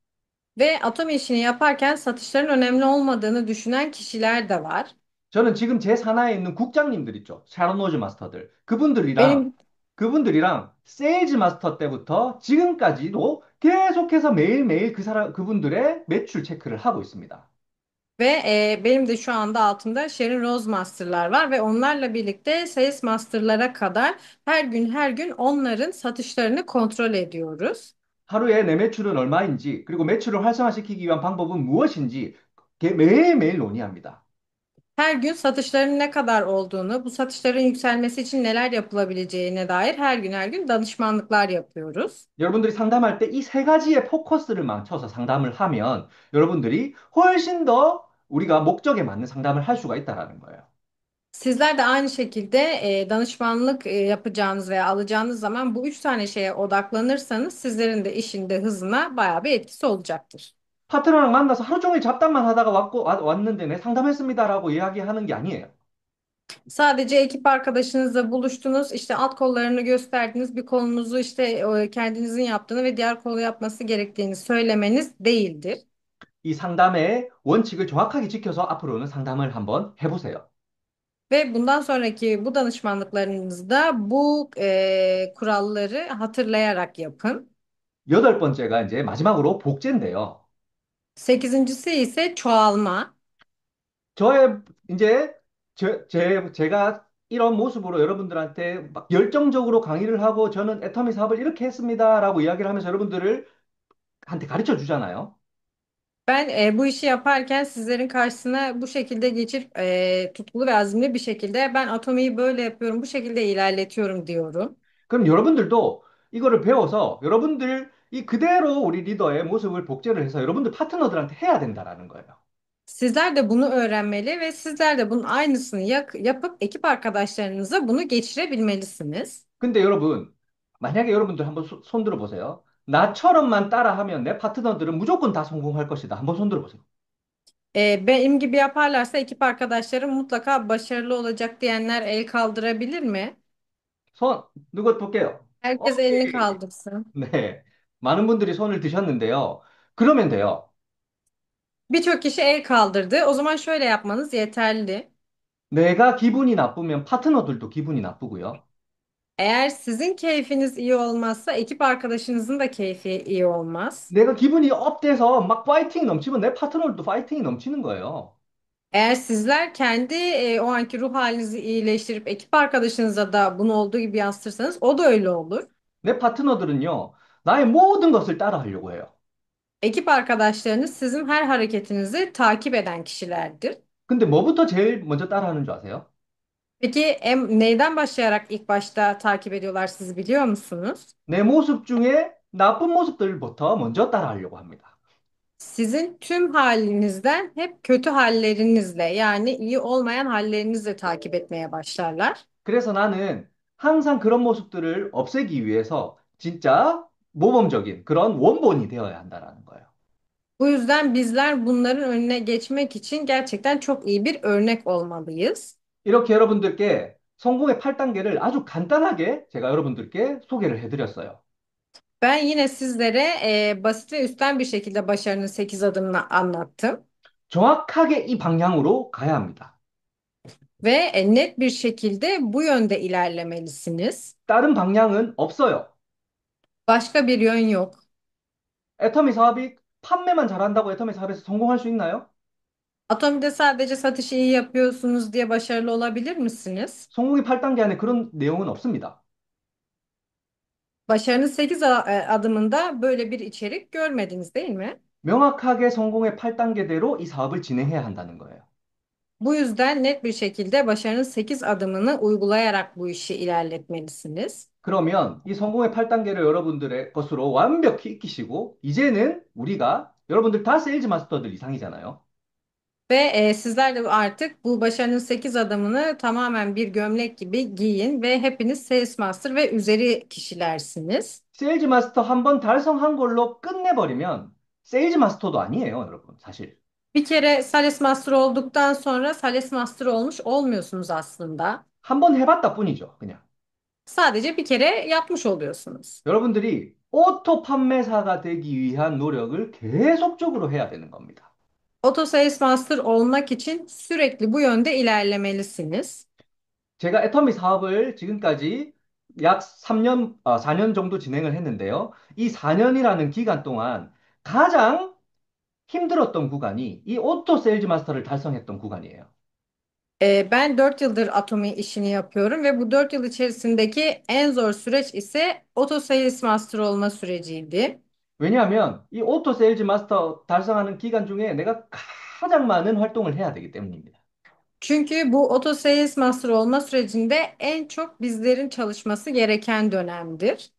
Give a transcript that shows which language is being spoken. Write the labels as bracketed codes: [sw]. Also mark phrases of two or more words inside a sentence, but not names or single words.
[tr] Ve atom işini yaparken satışların önemli olmadığını düşünen kişiler de var. [ko] 저는 지금 제 산하에 있는 국장님들 있죠. 샤론 노즈 마스터들. [tr] Benim [ko] 그분들이랑 세일즈 마스터 때부터 지금까지도 계속해서 매일매일 그분들의 매출 체크를 하고 있습니다. [tr] ve benim de şu anda altımda Sherin Rose Master'lar var ve onlarla birlikte Sales Master'lara kadar her gün onların satışlarını kontrol ediyoruz. [ko] 하루에 내 매출은 얼마인지, 그리고 매출을 활성화시키기 위한 방법은 무엇인지 매일매일 논의합니다. [tr] Her gün satışların ne kadar olduğunu, bu satışların yükselmesi için neler yapılabileceğine dair her gün danışmanlıklar yapıyoruz. [ko] 여러분들이 상담할 때 이 세 가지의 포커스를 맞춰서 상담을 하면 여러분들이 훨씬 더 우리가 목적에 맞는 상담을 할 수가 있다라는 거예요. [tr] Sizler de aynı şekilde danışmanlık yapacağınız veya alacağınız zaman bu üç tane şeye odaklanırsanız sizlerin de işinde hızına bayağı bir etkisi olacaktır. [ko] 파트너랑 만나서 하루 종일 잡담만 하다가 왔는데 네, 상담했습니다라고 이야기하는 게 아니에요. [tr] Sadece ekip arkadaşınızla buluştunuz, işte alt kollarını gösterdiniz, bir kolunuzu işte kendinizin yaptığını ve diğer kolu yapması gerektiğini söylemeniz değildir. [ko] 이 상담의 원칙을 정확하게 지켜서 앞으로는 상담을 한번 해보세요. [tr] Ve bundan sonraki bu danışmanlıklarınızda bu kuralları hatırlayarak yapın. [ko] 여덟 번째가 이제 마지막으로 복제인데요. [tr] Sekizincisi ise çoğalma. [ko] 저의 이제 제가 이런 모습으로 여러분들한테 막 열정적으로 강의를 하고 저는 애터미 사업을 이렇게 했습니다라고 이야기를 하면서 여러분들을 한테 가르쳐 주잖아요. [tr] Ben bu işi yaparken sizlerin karşısına bu şekilde geçip tutkulu ve azimli bir şekilde ben atomiyi böyle yapıyorum, bu şekilde ilerletiyorum diyorum. [ko] 그럼 여러분들도 이거를 배워서 여러분들이 그대로 우리 리더의 모습을 복제를 해서 여러분들 파트너들한테 해야 된다라는 거예요. [tr] Sizler de bunu öğrenmeli ve sizler de bunun aynısını yapıp ekip arkadaşlarınıza bunu geçirebilmelisiniz. [ko] 근데 여러분, 만약에 여러분들 한번 손 들어 보세요. 나처럼만 따라하면 내 파트너들은 무조건 다 성공할 것이다. 한번 손 들어 보세요. [tr] Benim gibi yaparlarsa ekip arkadaşlarım mutlaka başarılı olacak diyenler el kaldırabilir mi? [ko] 손, 누구 볼게요. [tr] Herkes elini [ko] 오케이. [tr] kaldırsın. [ko] 네. 많은 분들이 손을 드셨는데요. 그러면 돼요. [tr] Birçok kişi el kaldırdı. O zaman şöyle yapmanız yeterli. [ko] 내가 기분이 나쁘면 파트너들도 기분이 나쁘고요. [tr] Eğer sizin keyfiniz iyi olmazsa ekip arkadaşınızın da keyfi iyi olmaz. [ko] 내가 기분이 업돼서 막 파이팅이 넘치면 내 파트너들도 파이팅이 넘치는 거예요. [tr] Eğer sizler kendi o anki ruh halinizi iyileştirip ekip arkadaşınıza da bunu olduğu gibi yansıtırsanız o da öyle olur. [ko] 내 파트너들은요, 나의 모든 것을 따라 하려고 해요. [tr] Ekip arkadaşlarınız sizin her hareketinizi takip eden kişilerdir. [ko] 근데 뭐부터 제일 먼저 따라 하는 줄 아세요? [tr] Peki neyden başlayarak ilk başta takip ediyorlar sizi biliyor musunuz? [ko] 내 모습 중에 나쁜 모습들부터 먼저 따라 하려고 합니다. [tr] Sizin tüm halinizden hep kötü hallerinizle yani iyi olmayan hallerinizle takip etmeye başlarlar. [ko] 그래서 나는 항상 그런 모습들을 없애기 위해서 진짜 모범적인 그런 원본이 되어야 한다라는 거예요. [tr] Bu yüzden bizler bunların önüne geçmek için gerçekten çok iyi bir örnek olmalıyız. [ko] 이렇게 여러분들께 성공의 8단계를 아주 간단하게 제가 여러분들께 소개를 해드렸어요. [tr] Ben yine sizlere basit ve üstten bir şekilde başarının 8 adımını anlattım. [ko] 정확하게 이 방향으로 가야 합니다. [tr] Ve net bir şekilde bu yönde ilerlemelisiniz. [ko] 다른 방향은 없어요. [tr] Başka bir yön yok. [ko] 애터미 사업이 판매만 잘한다고 애터미 사업에서 성공할 수 있나요? [tr] Atomide sadece satışı iyi yapıyorsunuz diye başarılı olabilir misiniz? [ko] 성공의 8단계 안에 그런 내용은 없습니다. [tr] Başarının 8 adımında böyle bir içerik görmediniz değil mi? [ko] 명확하게 성공의 8단계대로 이 사업을 진행해야 한다는 거예요. [tr] Bu yüzden net bir şekilde başarının 8 adımını uygulayarak bu işi ilerletmelisiniz. [ko] 그러면 이 성공의 8단계를 여러분들의 것으로 완벽히 익히시고, 이제는 우리가 여러분들 다 세일즈 마스터들 이상이잖아요. [tr] Ve sizler de artık bu başarının 8 adımını tamamen bir gömlek gibi giyin ve hepiniz Sales Master ve üzeri kişilersiniz. [ko] 세일즈 마스터 한 번 달성한 걸로 끝내버리면 세일즈 마스터도 아니에요, 여러분, 사실. [tr] Bir kere Sales Master olduktan sonra Sales Master olmuş olmuyorsunuz aslında. [ko] 한 번 해봤다 뿐이죠, 그냥. [tr] Sadece bir kere yapmış oluyorsunuz. [ko] 여러분들이 오토 판매사가 되기 위한 노력을 계속적으로 해야 되는 겁니다. [tr] Auto Sales Master olmak için sürekli bu yönde ilerlemelisiniz. [ko] 제가 애터미 사업을 지금까지 약 3년, 4년 정도 진행을 했는데요. 이 4년이라는 기간 동안 가장 힘들었던 구간이 이 오토 세일즈 마스터를 달성했던 구간이에요. [tr] Ben 4 yıldır Atomi işini yapıyorum ve bu 4 yıl içerisindeki en zor süreç ise Auto Sales Master olma süreciydi. [ko] 왜냐하면 이 오토 세일즈 마스터 달성하는 기간 중에 내가 가장 많은 활동을 해야 되기 때문입니다. [tr] Çünkü bu Auto Sales Master olma sürecinde en çok bizlerin çalışması gereken dönemdir.